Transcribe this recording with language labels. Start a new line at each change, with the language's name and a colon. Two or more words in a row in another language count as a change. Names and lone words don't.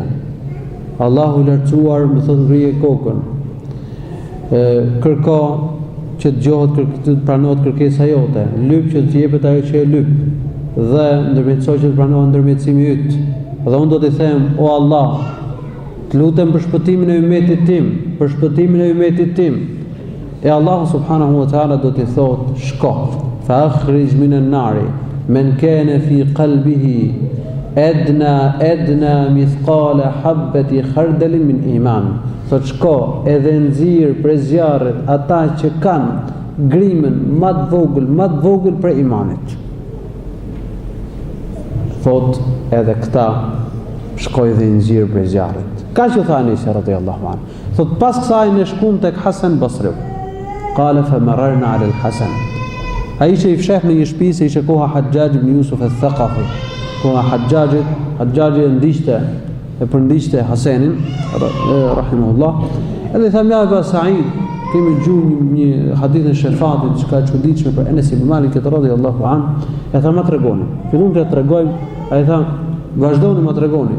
Albanian: Allahu i lartësuar më thot ngrije kokën, kërko që të dëgjohet, të pranohet kërkesa jote, lyp që të jepet ajo që e lyp, dhe ndërmjetësoj që të pranohet ndërmjetësimi yt. Dhe unë do t'i them, o Allah, të lutem për shpëtimin e ummetit tim, për shpëtimin e ummetit tim. E Allahu
Arabic: سبحانه وتعالى
Albanian: do t'i thot, shko,
Arabic: فأخرج من النار من كان في قلبه أدنى مثقال حبة خردل من إيمان.
Albanian: Thot shko edhe nxirr prej zjarrit ata që kanë grimën më të vogël për imanit. Thot edhe këta shkoi dhe nxirr prej zjarrit. Ka që tha Anisha
Arabic: رضي الله عنه.
Albanian: Thot pas kësaj ne shkum tek Hasan Basri.
Arabic: قال فمررنا على الحسن.
Albanian: Ai që i fsheh në një shtëpi se ishte koha Hajjaj ibn Yusuf al-Thaqafi. Koha Hajjaji e përndiqte Hasenin rahimahullah. Edhe tham ja Aba Said, kemi gjuhë një hadith në shefatit që ka çuditshme për Enes ibn Malik
Arabic: رضي الله عنه.
Albanian: E tha ma tregoni. Fillon të tregojmë, ai tha vazhdoni ma tregoni.